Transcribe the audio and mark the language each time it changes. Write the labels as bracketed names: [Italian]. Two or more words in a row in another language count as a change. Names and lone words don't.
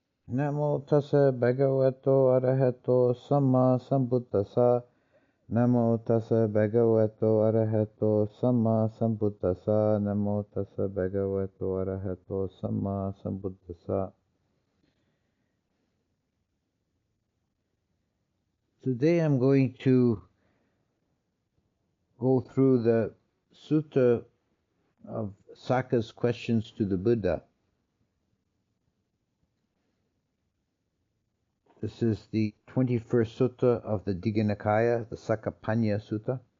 [Pali] Namo tassa bhagavato arahato samma sambuddhassa. Namo tassa bhagavato arahato samma sambuddhassa. Namo tassa bhagavato arahato samma sambuddhassa. [English] Today I'm going to go through the Sutta of Sakka's questions to the Buddha. This is the 21st Sutta of the Digha Nikaya, the Sakka Sutta.